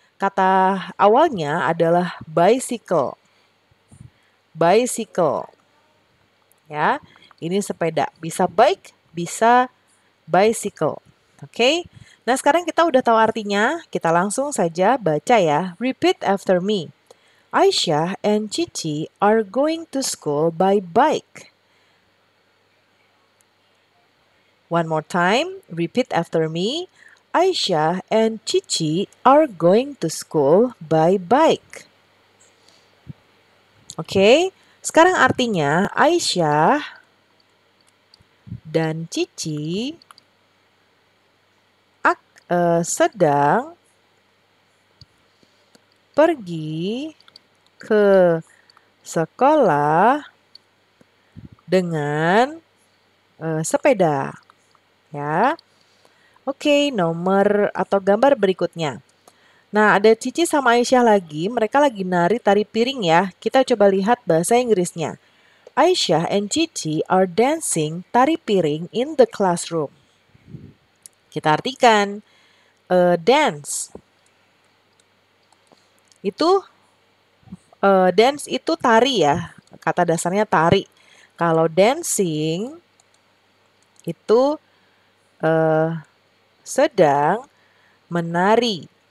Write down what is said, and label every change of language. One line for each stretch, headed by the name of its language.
Indonesian: Kata awalnya adalah bicycle. Bicycle. Ya, ini sepeda. Bisa bike, bisa bicycle. Oke. Nah, sekarang kita udah tahu artinya. Kita langsung saja baca ya.
English: Repeat after me. Aisyah and Cici are going to school by bike. One more time, repeat after me. Aisyah and Cici are going to school by bike.
Indonesian: Oke, sekarang artinya Aisyah dan Cici sedang pergi ke sekolah dengan sepeda. Ya. Oke, nomor atau gambar berikutnya. Nah, ada Cici sama Aisyah lagi. Mereka lagi nari tari piring ya. Kita coba lihat bahasa Inggrisnya.
English: Aisyah and Cici are dancing tari piring in the classroom.
Indonesian: Kita artikan. Dance. Itu, dance itu tari ya. Kata dasarnya tari. Kalau dancing itu sedang menari.